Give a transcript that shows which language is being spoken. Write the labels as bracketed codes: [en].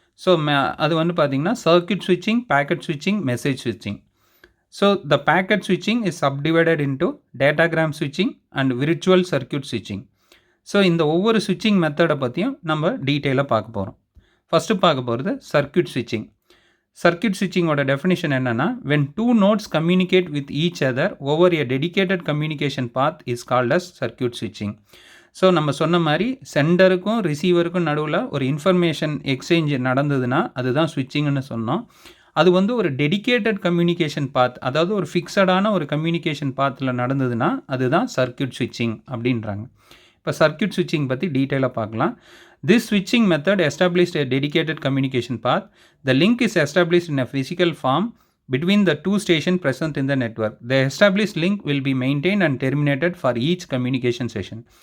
[ta] So அது வந்து பார்த்திங்கன்னா சர்க்யூட் ஸ்விட்சிங், பேக்கெட் ஸ்விட்சிங், மெசேஜ் ஸ்விட்சிங். [en] So the packet ஸ்விட்சிங் is subdivided into datagram ஸ்விட்சிங் and virtual circuit ஸ்விட்சிங். [ta] ஸோ இந்த ஒவ்வொரு ஸ்விட்சிங் மெத்தடை பற்றியும் நம்ம டீட்டெயிலாக பார்க்க போகிறோம். ஃபஸ்ட்டு பார்க்க போகிறது சர்க்யூட் ஸ்விட்சிங். சர்க்யூட் ஸ்விட்சிங்கோட டெஃபினிஷன் என்னென்னா [en] when two nodes communicate with each other over a dedicated communication path is called as circuit switching. [ta] So நம்ம சொன்ன மாதிரி சென்டருக்கும் ரிசீவருக்கும் நடுவில் ஒரு இன்ஃபர்மேஷன் எக்ஸ்சேஞ்ச் நடந்ததுன்னா அதுதான் ஸ்விட்சிங்னு சொன்னோம். அது வந்து ஒரு டெடிகேட்டட் கம்யூனிகேஷன் பாத், அதாவது ஒரு ஃபிக்ஸடான ஒரு கம்யூனிகேஷன் பாத்தில் நடந்ததுன்னா அதுதான் சர்க்யூட் ஸ்விட்சிங் அப்படின்றாங்க. இப்போ சர்க்யூட் ஸ்விட்சிங் பற்றி டீட்டெயிலாக பார்க்கலாம். [en] This switching method established a dedicated communication path. The link is established in a physical form between the two stations present in the network. The established link will be maintained and terminated for each communication session.